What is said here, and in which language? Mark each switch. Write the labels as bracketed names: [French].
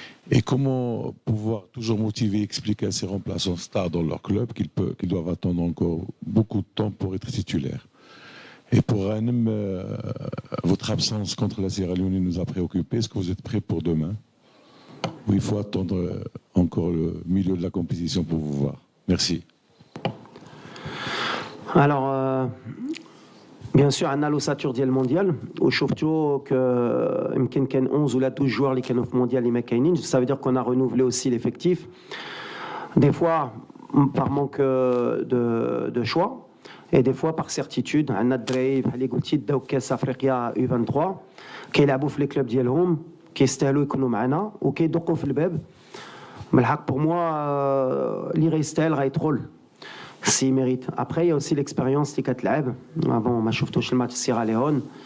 [French] Et comment pouvoir toujours motiver et expliquer à ces remplaçants stars dans leur club qu'ils doivent attendre encore beaucoup de temps pour être titulaires? Et pour Hanem, votre absence contre la Sierra Leone nous a préoccupés. Est-ce que vous êtes prêts pour demain? Ou il faut attendre encore le milieu de la compétition pour vous voir? Merci. Alors, bien sûr, on a l'ossature [Arabic] ديال المونديال وشفتوا يمكن كان 11 ولا 12 joueurs اللي كانوا في المونديال اللي ما كاينينش. [French] Ça veut dire qu'on a renouvelé aussi l'effectif. Des fois par manque de choix et des fois par certitude. [Arabic] عندنا الدراري بحال اللي قلتي داو كاس افريقيا U23 كيلعبوا في لي كلوب ديالهم، كيستاهلوا يكونوا معنا وكيدقوا في الباب. [French] بالحق pour moi [Arabic] اللي غيستاهل غيدخل [French] s'il mérite. Après, il y a aussi l'expérience [Arabic] اللي كتلعب. [French] Bon, [Arabic] ما شفتوش الماتش سيرا ليون.